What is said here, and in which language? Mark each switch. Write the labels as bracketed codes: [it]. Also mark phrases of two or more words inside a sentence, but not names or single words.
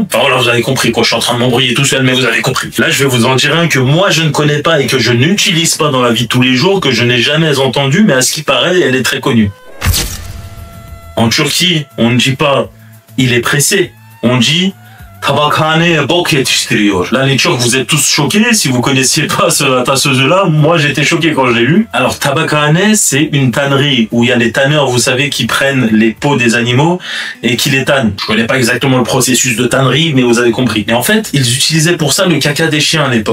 [fr] Enfin voilà, vous avez compris quoi, je suis en train de m'embrouiller tout seul, mais vous avez compris. Là, je vais vous en dire un que moi je ne connais pas et que je n'utilise pas dans la vie de tous les jours, que je n'ai jamais entendu, mais à ce qui paraît, elle est très connue. En Turquie, on ne dit pas il est pressé, on dit [tr] Tabakhane bok yetiştiriyor. [fr] Là, les Turcs, vous êtes tous choqués. Si vous connaissiez pas la tasseuse-là, moi, j'étais choqué quand j'ai lu. Alors, tabakhane, c'est une tannerie où il y a les tanneurs, vous savez, qui prennent les peaux des animaux et qui les tannent. Je connais pas exactement le processus de tannerie, mais vous avez compris. Et en fait, ils utilisaient pour ça le caca des chiens à l'époque.